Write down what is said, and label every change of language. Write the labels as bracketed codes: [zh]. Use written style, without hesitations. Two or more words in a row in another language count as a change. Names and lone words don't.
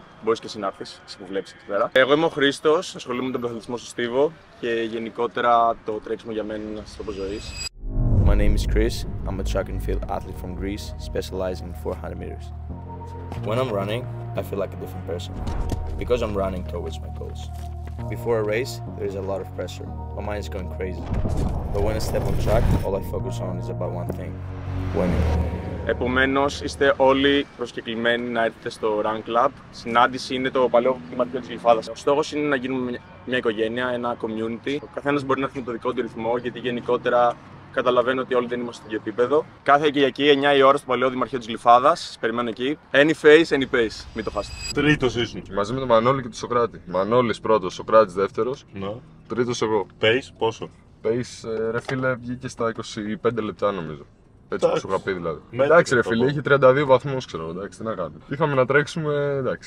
[el] Μπορείς και εσύ να έρθεις, εσύ που βλέπεις εκεί πέρα. Εγώ είμαι ο Χρήστος, ασχολούμαι με τον πρωταθλητισμό στο Στίβο και γενικότερα το τρέξιμο για μένα είναι ένας τρόπος ζωής. [en] My name is Chris. I'm a track and field athlete from Greece, specializing in 400 meters. When I'm running, I feel like a different person because I'm running towards my goals. Before a race, there is a lot of pressure. My mind is going crazy. But when I step on track, all I focus on is about one thing: winning. [el] Επομένως, είστε όλοι προσκεκλημένοι να έρθετε στο Run Club. Συνάντηση είναι το παλαιό κλιματικό της Γλυφάδας. Ο στόχος είναι να γίνουμε μια οικογένεια, ένα community. Ο καθένας μπορεί να έρθει με το δικό του ρυθμό, γιατί γενικότερα Καταλαβαίνω ότι όλοι δεν είμαστε στο ίδιο επίπεδο. Κάθε Κυριακή 9 η ώρα στο παλαιό Δημαρχείο της Γλυφάδας. Σας περιμένω εκεί. [en] Any face, any pace. [el] Μην το χάσετε. Τρίτος ήσουν. Μαζί με τον Μανώλη και τον Σοκράτη. Μανώλης πρώτος, Σοκράτης δεύτερος. Ναι. Τρίτος εγώ. Pace, πόσο? Pace, ρε φίλε, βγήκε στα 25 λεπτά νομίζω. Έτσι όπως σου είχα πει δηλαδή. Μέτρη, Εντάξει, ρε το φίλε, πω. είχε 32 βαθμούς, ξέρω. Εντάξει, τι να κάνουμε. Είχαμε να τρέξουμε, εντάξει.